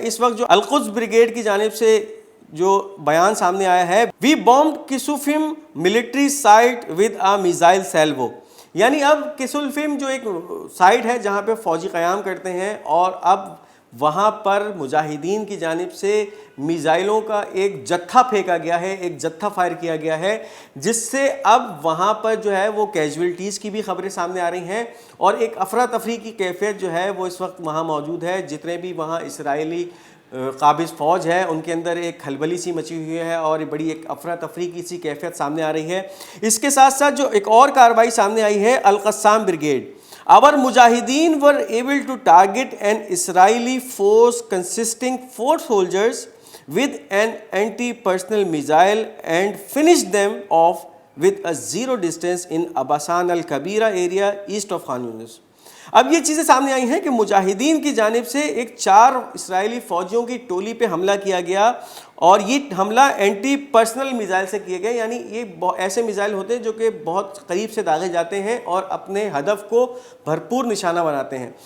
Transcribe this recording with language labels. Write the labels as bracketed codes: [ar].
[ur] اس وقت جو القدس بریگیڈ کی جانب سے جو بیان سامنے آیا ہے، [en] we bombed Kissufim military site with a missile salvo, [ur] یعنی اب کسوفم جو ایک سائٹ ہے جہاں پہ فوجی قیام کرتے ہیں اور اب وہاں پر مجاہدین کی جانب سے میزائلوں کا ایک جتھا پھینکا گیا ہے، ایک جتھا فائر کیا گیا ہے، جس سے اب وہاں پر جو ہے وہ کیجویلٹیز کی بھی خبریں سامنے آ رہی ہیں اور ایک افراتفری کی کیفیت جو ہے وہ اس وقت وہاں موجود ہے. جتنے بھی وہاں اسرائیلی قابض فوج ہے ان کے اندر ایک کھلبلی سی مچی ہوئی ہے اور بڑی ایک افراتفری کی سی کیفیت سامنے آ رہی ہے. اس کے ساتھ ساتھ جو ایک اور کارروائی سامنے آئی ہے Al-Qassam brigade. [en] Our mujahideen were able to target an Israeli force consisting 4 soldiers with an anti-personnel missile and finished them off with a zero distance in Abasan al-Kabira area east of Khan Yunis. [ur] اب یہ چیزیں سامنے آئی ہیں کہ مجاہدین کی جانب سے ایک 4 اسرائیلی فوجیوں کی ٹولی پہ حملہ کیا گیا اور یہ حملہ اینٹی پرسنل میزائل سے کیے گئے، یعنی یہ ایسے میزائل ہوتے ہیں جو کہ بہت قریب سے داغے جاتے ہیں اور اپنے ہدف کو بھرپور نشانہ بناتے ہیں.